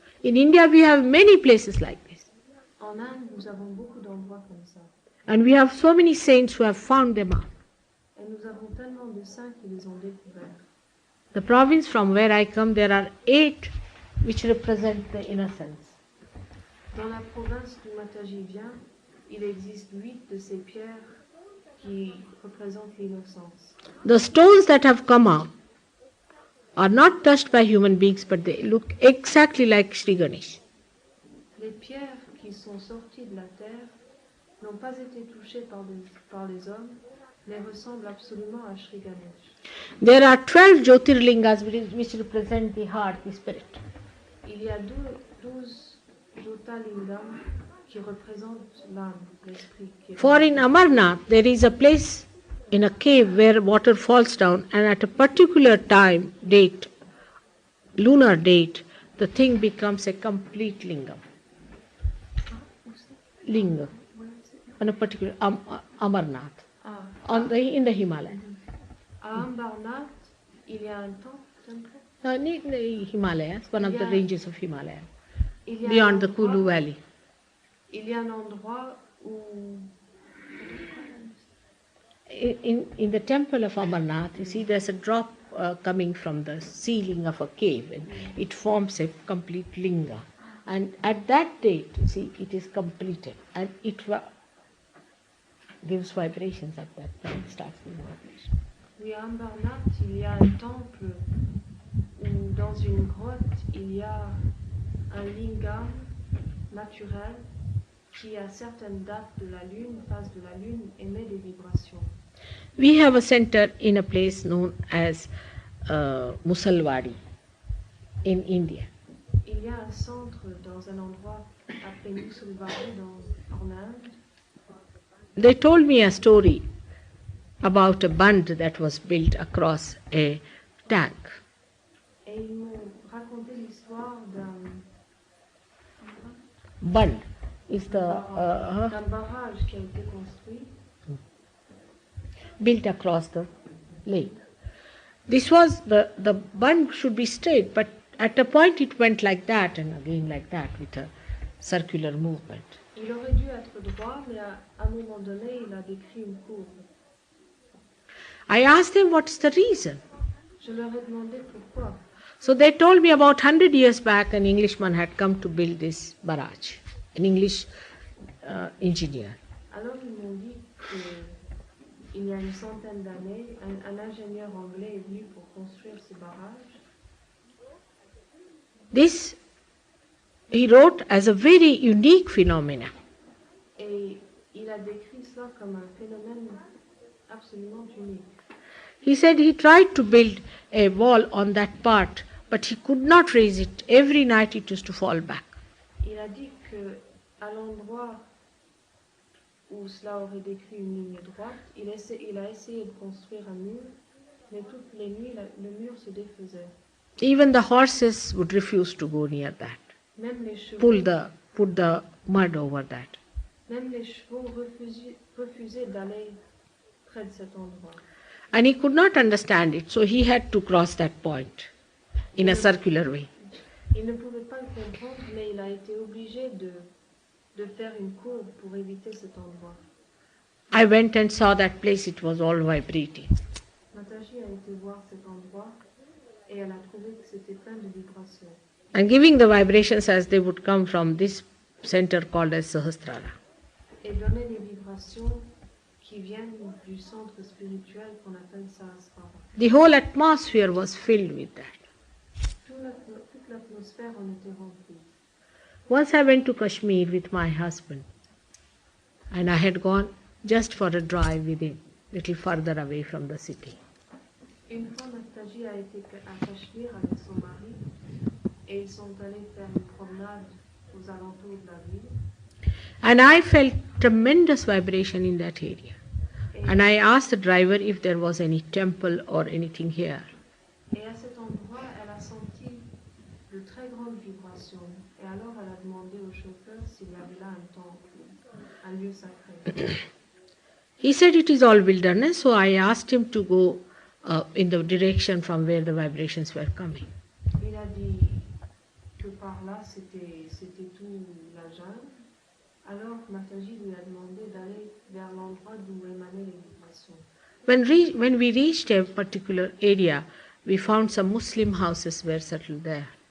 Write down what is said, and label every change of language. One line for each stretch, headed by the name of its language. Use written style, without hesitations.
English: In India, we have many places like this.
French: En Inde, nous avons beaucoup d'endroits comme ça.
English: And we have so many saints who have found them out.
French: Et nous avons tellement de saints qui les ont découverts.
English: The province from where I come, there are 8 which represent the innocence.
French: Dans la province d'où Mataji vient, il existe 8 de ces pierres qui représentent l'innocence.
English: The stones that have come out are not touched by human beings, but they look exactly like Sri Ganesh.
French: Les pierres qui sont sorties de la terre n'ont pas été touchées par les hommes, mais ressemble absolument à Shri Ganesh.
English: There are 12 Jyotirlingas which represent the heart, the spirit.
French: Il y a 12 Jyotirlingam qui représentent l'âme, l'esprit.
English: For in Amarnath, there is a place in a cave where water falls down, and at a particular time, date, lunar date, the thing becomes a complete lingam. Linga. On a particular Amarnath. In the Himalayas.
French: À Ambarnath, il y a un temple.
English: In the Himalayas, one of the ranges of Himalaya,
French: Il y a
English: beyond the Kulu Valley.
French: Il y a un endroit où...
English: In the temple of Amarnath, you see there's a drop coming from the ceiling of a cave, and it forms a complete linga. And at that date, you see, it is completed, and it gives vibrations at that time, starts giving vibrations.
French: Oui, à Ambarnath, il y a un temple où dans une grotte, il y a un lingam naturel qui, à certaines dates de la lune, phase de la lune, émet des vibrations.
English: We have a center in a place known as Musalwadi in India.
French: Il y a un centre dans un endroit appelé Musalwadi en Inde.
English: They told me a story about a bund that was built across a tank.
French: Et ils m'ont raconté l'histoire d'un
English: Bund is
French: d'un barrage qui a été construit
English: built across the lake. This was the bund should be straight, but at a point it went like that and again like that with a circular movement.
French: Il aurait dû être droit, mais à un moment donné, il a décrit une courbe.
English: I asked them what's the reason.
French: Je leur ai demandé pourquoi.
English: So they told me about 100 years back an Englishman had come to build this barrage, an English engineer.
French: Alors ils m'ont dit qu'il y a une centaine d'années, un ingénieur anglais est venu pour construire ce barrage.
English: This he wrote as a very unique phenomena.
French: Et il a décrit cela comme un phénomène absolument unique.
English: He said he tried to build a wall on that part, but he could not raise it. Every night it used to fall back.
French: Il a dit que à l'endroit où cela aurait décrit une ligne droite, il a essayé de construire un mur, mais toutes les nuits le mur se défaisait.
English: Even the horses would refuse to go near that.
French: Même les chevaux,
English: Put the mud over that.
French: Même les chevaux refusaient d'aller près de cet endroit.
English: And he could not understand it, so he had to cross that point in a circular way.
French: Il ne pouvait pas le comprendre, mais il a été obligé de faire une courbe pour éviter cet endroit.
English: I went and saw that place, it was all vibrating.
French: Mataji a été voir cet endroit et elle a trouvé que c'était plein de vibrations.
English: And giving the vibrations as they would come from this center called as Sahasrara.
French: Et donner des vibrations qui viennent du centre spirituel qu'on appelle Sahasrara.
English: The whole atmosphere was filled with that.
French: Toute l'atmosphère en était remplie.
English: Once I went to Kashmir with my husband, and I had gone just for a drive with him, little further away from the city.
French: Une fois, Mataji a été à Cachemire avec son mari et ils sont allés faire une promenade aux alentours de la ville.
English: And I felt tremendous vibration in that area. And I asked the driver if there was any temple or anything here.
French: Et à cet endroit, elle a senti de très grandes vibrations. Et alors, elle a demandé au chauffeur s'il y avait là un temple, un lieu sacré.
English: He said it is all wilderness, so I asked him to go in the direction from where the vibrations were coming.
French: Il a dit que par là, c'était tout la jungle. Alors, Mataji lui a demandé d'aller vers l'endroit d'où émanaient les vibrations.
English: When we reached a particular area, we found some Muslim houses were settled there.